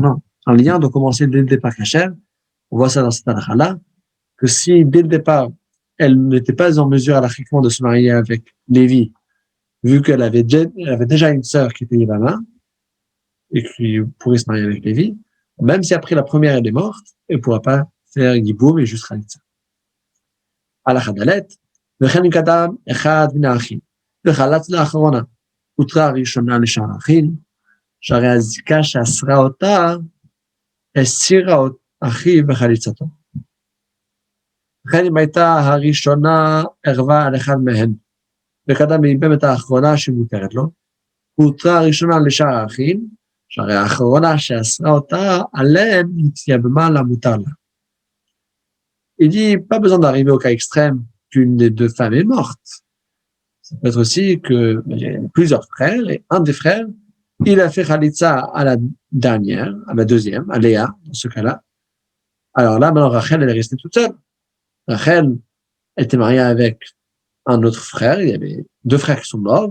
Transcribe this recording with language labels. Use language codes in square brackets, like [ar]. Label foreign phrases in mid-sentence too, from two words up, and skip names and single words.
[fr] Non, un lien doit commencer dès le départ cachère. On voit ça dans cette halakha-là, que si dès le départ, elle n'était pas en mesure halachiquement de se marier avec Lévi, vu qu'elle avait déjà une sœur qui était Yébama, et qui pourrait se marier avec Lévi, même si après la première elle est morte, elle ne pourra pas faire Yiboum et juste Khalitza. [he] הלכה ד' וכן אם קדם אחד מן האחים וחלץ לאחרונה, הותרה הראשונה לשאר האחים, שהרי הזיקה שאסרה אותה, הסירה אחיו בחליצתו. וכן אם הייתה הראשונה ערבה על אחד מהם, וקדם מייבם את האחרונה שמותרת לו, הותרה הראשונה לשאר האחים, שהרי האחרונה שאסרה אותה, עליהם התייבמה למותר לה. [fr] Il dit, pas besoin d'arriver au cas extrême qu'une des deux femmes est morte. Ça peut être aussi que il y a plusieurs frères, et un des frères, il a fait Khalitza à la dernière, à la deuxième, à Léa, dans ce cas-là. Alors là, maintenant, Rachel, elle est restée toute seule. Rachel était mariée avec un autre frère, il y avait deux frères qui sont morts.